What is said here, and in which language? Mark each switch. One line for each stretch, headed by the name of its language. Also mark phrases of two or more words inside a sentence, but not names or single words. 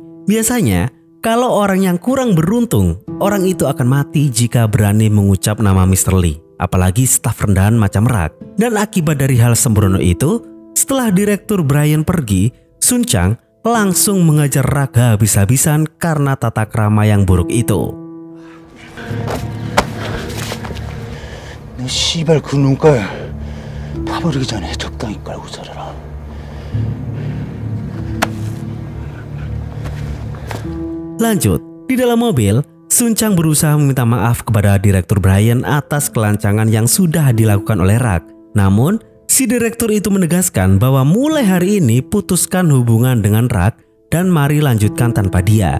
Indonesian: Biasanya, kalau orang yang kurang beruntung, orang itu akan mati jika berani mengucap nama Mr. Lee. Apalagi staf rendahan macam Rak. Dan akibat dari hal sembrono itu, setelah Direktur Brian pergi, Sun Chang langsung mengajar Rak habis-habisan karena tata krama yang buruk itu.
Korean: 너 씨발 그 눈깔 파버리기 전에 적당히 깔고 살아라.
Indonesian: Lanjut, di dalam mobil, Sun Chang berusaha meminta maaf kepada Direktur Brian atas kelancangan yang sudah dilakukan oleh Rak. Namun, si direktur itu menegaskan bahwa mulai hari ini putuskan hubungan dengan Rak dan mari lanjutkan tanpa dia.